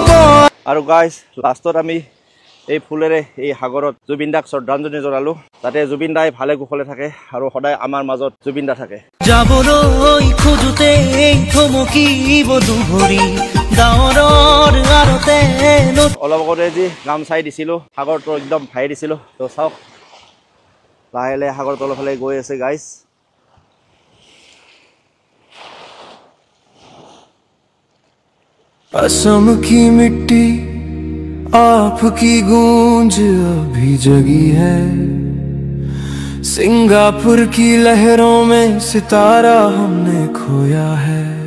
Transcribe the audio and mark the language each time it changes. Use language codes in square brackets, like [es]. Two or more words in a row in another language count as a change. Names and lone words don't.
[as] আৰু গাইজ লাষ্টত আমি এই ফুলেৰে এই সাগৰত জুবিন দাক শ্ৰদ্ধাঞ্জলি জনালোঁ যাতে জুবিন দাই ভালে কুশলে থাকে আৰু সদায় আমাৰ মাজত জুবিন দা থাকে। যাবলৈ খোজোতে থমকিব দুভৰি ডাৱৰৰ আৰতে অলপ আগতে যি গামচাই দিছিলোঁ সাগৰটো একদম ভাই দিছিলোঁ। তো চাওক লাহে লাহে সাগৰ তলৰ ফালে গৈ আছে গাইজ। [hi] असम की मिट्टी आपकी गूंज अभी जगी है, सिंगापुर की लहरों में सितारा हमने खोया है।